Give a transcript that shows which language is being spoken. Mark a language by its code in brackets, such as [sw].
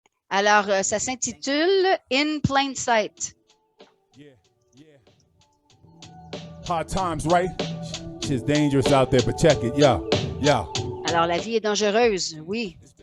[fr] Alors, ça s'intitule In Plain Sight. [en] Hard times, right? Shit's dangerous out there, but check it, yeah. [fr] Alors, la vie est dangereuse, oui.